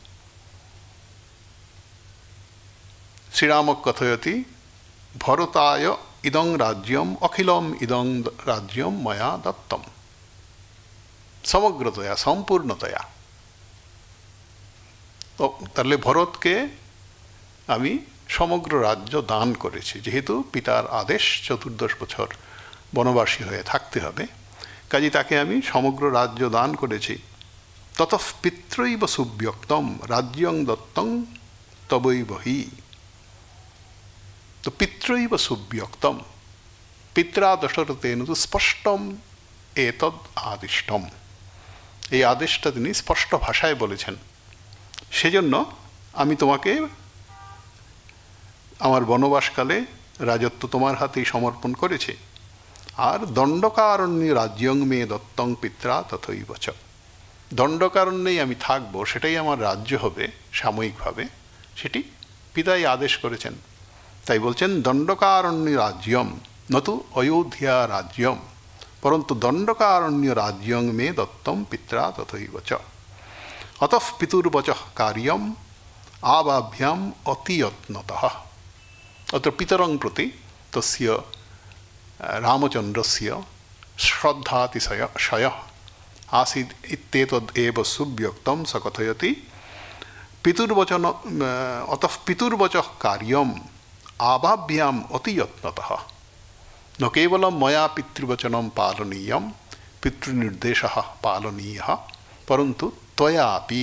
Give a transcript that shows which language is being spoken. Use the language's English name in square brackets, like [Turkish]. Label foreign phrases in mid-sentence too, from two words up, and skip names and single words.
[Sanskrit] श्रीराम कथयति भरताय इदं राज्यम अखिलम इदं राज्यम मया दत्तम, समग्रतया सम्पूर्णतया। [Bangla] তো তাহলে ভরতকে আমি সমগ্র রাজ্য দান করেছি, যেহেতু পিতার আদেশ 14 বছর বনবাসী হয়ে থাকতে হবে, কাজে তাকে আমি সমগ্র রাজ্য দান করেছি। [Sanskrit] ততঃ পিত্রৈব সুব্যক্তম রাজ্যং দত্তং তবৈব হি। তো পিত্রৈব সুব্যক্তম, পিত্রা দশরথেন তো স্পষ্টম এতদ আদিষ্টম, [Bangla] এই আদেশটা তিনি স্পষ্ট ভাষায় বলেছেন। সেজন্য আমি তোমাকে আমার বনবাসকালে রাজত্ব তোমার হাতেই সমর্পণ করেছি। আর [Sanskrit] দণ্ডকারণ্যে রাজ্যং মে দত্তং পিত্রা তথৈব চ, [Bangla] দণ্ডকারণ্যেই আমি থাকবো, সেটাই আমার রাজ্য হবে সাময়িকভাবে, সেটি পিতাই আদেশ করেছেন। তাই বলছেন [Sanskrit] দণ্ডকারণ্য রাজ্যম নতু অযোধ্যা রাজ্যম, পরন্তু দণ্ডকারণ্য রাজ্যং মে দত্তম পিত্রা তথৈব চ। অতঃ পিতুর্বচঃ কার্যম আবাভ্যাম অতিয়ত্নতঃ। অত্র পিতরং প্রতি তস্য রামচন্দ্রস্য শ্রদ্ধাতিশয়ः आसीत् इत्येतदेव सुव्यक्तं स कथयति पितुर्वचन अतः पितुर्वचः कार्यम् आबाभ्याम् अतियत्नतः, न केवलं मया पितृवचनं पालनीयं पितृनिर्देशः पालनीयः परन्तु त्वयापि।